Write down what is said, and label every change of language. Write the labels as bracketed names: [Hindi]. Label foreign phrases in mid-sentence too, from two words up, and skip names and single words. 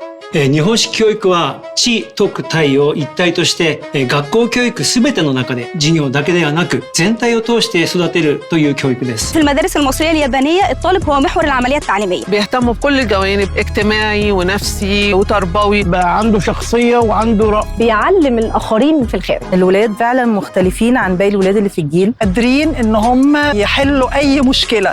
[Japanese] 日本式教育は知、徳、体を一体として学校教育すべての中で授業だけではなく全体を通して育てるという教育です。 [Arabic] في المدارس المصرية اليابانية الطالب هو محور العملية التعليمية. بيهتموا بكل الجوانب اجتماعي ونفسي وتربوي. بقى عنده شخصية وعنده رأي. بيعلم الآخرين في الخير. الولاد فعلا مختلفين عن باقي الولاد اللي في الجيل. قادرين إن هم يحلوا أي مشكلة.